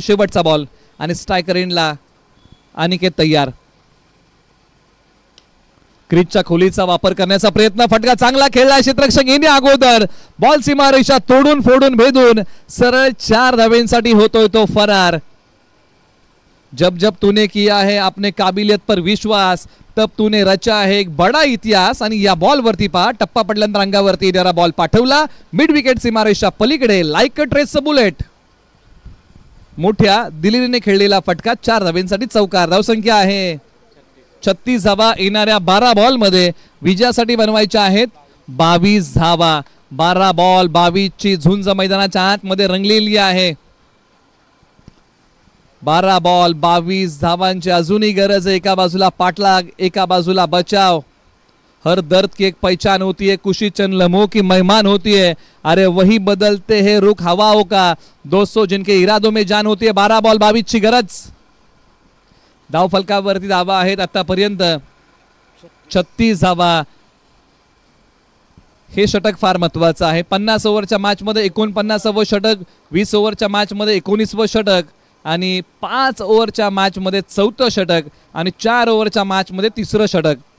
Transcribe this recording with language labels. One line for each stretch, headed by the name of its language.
Marathi: शेवटचा बॉल आणि स्ट्रायकर एंडला अनिकेत तयार. क्रीजच्या खोलीचा वापर करण्याचा प्रयत्न, फटका चांगला खेळला, क्षेत्ररक्षक येणे अगोदर बॉल सीमारेषा तोडून फोडून भेदून सरळ 4 धावेंसाठी होतोय तो फरार.
Hindi: जब जब तूने किया है अपने काबिलियत पर विश्वास तब तूने रचा है एक बडा इतिहास.
Marathi: आणि या बॉल वरती पहा, टप्पा पडल्यानंतर अंगावरती जरा बॉल पाठवला, मिड विकेट सीमारेषा पलीकडे,
English: Like a tracer bullet.
Marathi: मोठ्या दिल्लीने खेळलेला फटका, 4 धावेंसाठी चौकार. धावसंख्या आहे 36 धावा. येणाऱ्या 12 बॉल मध्ये विजयासाठी बनवायच्या आहेत 22 धावा. 12 बॉल 22 ची झुंज मैदानाच्या आतमध्ये रंगलेली आहे. 12 बॉल 22 धावांची अजूनही गरज आहे. एका बाजूला पाठलाग, एका बाजूला बचाव.
Hindi: हर दर्द की एक पहचान होती है, खुशी चंद लम्हों की मेहमान होती है, अरे वही बदलते हैं रुख हवाओं का, दोस्तों जिनके इरादों में जान होती है.
Marathi: 12 बॉल 22 ची गरज. धाव फलकावरती धावा आहेत आतापर्यंत 36 धावा. हे षटक फार महत्वाचं आहे. 50 ओव्हरच्या मॅच मध्ये 49वे षटक, 20 ओव्हरच्या मॅच मध्ये 19वे षटक आणि 5 ओव्हरच्या मॅच मध्ये 4थं षटक आणि 4 ओव्हरच्या मॅच मध्ये 3रं षटक.